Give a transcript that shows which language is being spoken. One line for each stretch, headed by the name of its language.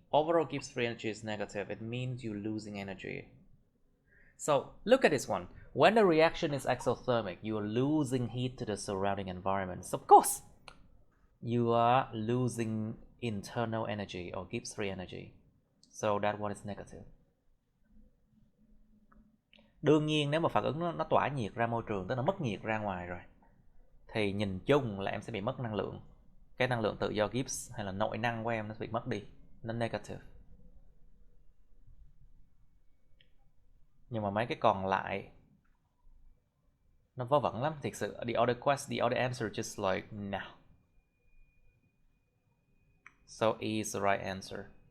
English: overall Gibbs free energy is negative, it means you're losing energy. So look at this one. When the reaction is exothermic, you are losing heat to the surrounding environment. So of course, you are losing internal energy or Gibbs free energy. So that one is negative.
Vietnamese: Đương nhiên nếu mà phản ứng nó tỏa nhiệt ra môi trường, tức là mất nhiệt ra ngoài rồi, thì nhìn chung là em sẽ bị mất năng lượng. Cái năng lượng tự do Gibbs hay là nội năng của em nó sẽ bị mất đi, nó negative. Nhưng mà mấy cái còn lại nó vớ vẩn lắm, thiệt sự.
English: The other answer just like no. So E is the right answer.